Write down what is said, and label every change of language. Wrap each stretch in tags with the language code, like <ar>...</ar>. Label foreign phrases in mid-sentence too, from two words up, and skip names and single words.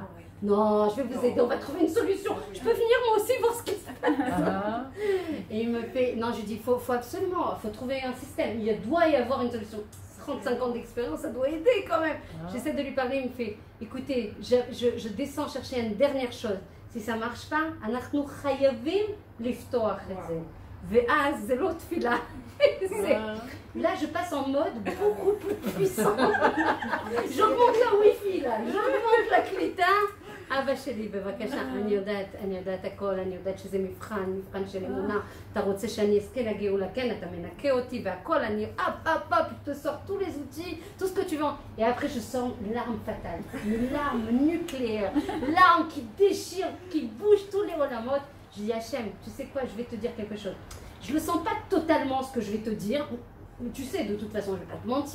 <fr>Non, je vais vous aider, on va trouver une solution. Je peux venir moi aussi voir ce qui se passe. Et il me fait, non, je lui dis, il faut absolument, il faut trouver un système. Il doit y avoir une solution. 35 ans d'expérience, ça doit aider quand même. J'essaie de lui parler, il me fait, écoutez, je descends chercher une dernière chose. Si ça ne marche pas,</fr> <he>אנחנו חייבים לפתוח את זה. ואז זה לא תפילה.</he> <fr>Là, je passe en mode beaucoup plus puissant. J'augmente la wifi là, j'augmente la קליטה.</fr> <he>אבא שלי, בבקשה, אני יודעת הכל, אני יודעת שזה מבחן של אמונה. אתה רוצה שאני אזכה לגאולה, כן, אתה מנקה אותי והכל, אני</he> <fr>hop, je te sors tous les outils, tout ce que tu veux. Et après, je sors l'arme fatale, une arme nucléaire, l'arme qui déchire, qui bouge tous les olamot. Je dis, Hachem, tu sais quoi, je vais te dire quelque chose. Je ne sens pas totalement ce que je vais te dire, mais tu sais, de toute façon, je ne vais pas te mentir.</fr>